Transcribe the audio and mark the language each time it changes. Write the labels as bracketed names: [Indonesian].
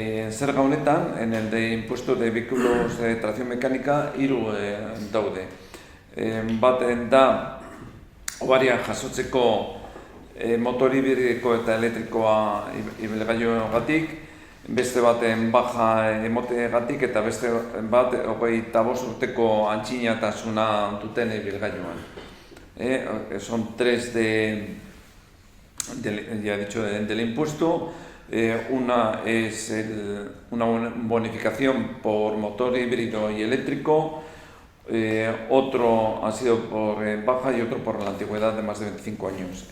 [Basque] Zerga honetan, [Spanish] en el de impuesto de vehículos de tracción mecánica, [Basque] 3 daude. Baten da obaria jasotzeko motor hibridiko eta elektrikoa ibilgailuengatik, beste baten baja emotegatik eta beste bat 25 urteko antxinatasuna duten ibilgailuan. [Spanish] Son 3 ya he dicho, del impuesto. Una es una bonificación por motor híbrido y eléctrico, otro ha sido por baja y otro por la antigüedad de más de 25 años.